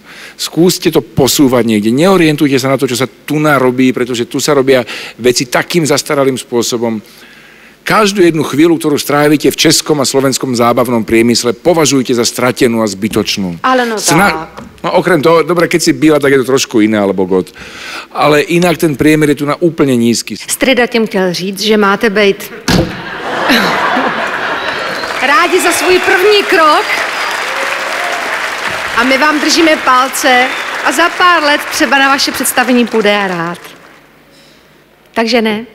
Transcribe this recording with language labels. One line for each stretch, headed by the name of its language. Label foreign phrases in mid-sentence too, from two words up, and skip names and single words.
Slovak: Skúste to posúvať niekde. Neorientujte sa na to, čo sa tu narobí, pretože tu sa robia veci takým zastaralým spôsobom. Každú jednu chvíľu, ktorú strávite v českom a slovenskom zábavnom priemysle, považujte za stratenú a zbytočnú. Ale no tak. No okrem toho, dobre, keď si bíla, tak je to trošku iné, alebo god. Ale inak ten priemer je tu na úplne nízky.
Czech: Strida tím chtěl říct, že máte být rádi za svůj první krok a my vám držíme palce a za pár let třeba na vaše představení půjde a rád. Takže ne? Ne.